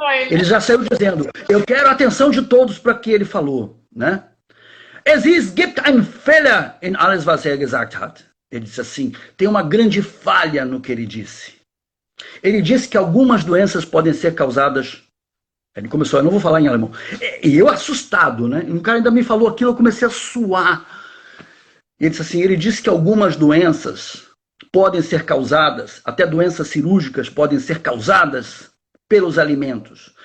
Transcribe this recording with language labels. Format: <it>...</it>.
<pt>Ele já saiu dizendo, eu quero a atenção de todos para o que ele falou, né?</pt> <de>Es gibt einen Fehler in alles, was er gesagt hat.</de> <pt>Ele disse assim, tem uma grande falha no que ele disse. Ele disse que algumas doenças podem ser causadas. Ele começou, eu não vou falar em alemão. E eu assustado, né? Um cara ainda me falou aquilo, eu comecei a suar. Ele disse assim, ele disse que algumas doenças podem ser causadas, até doenças cirúrgicas podem ser causadas pelos alimentos.</pt>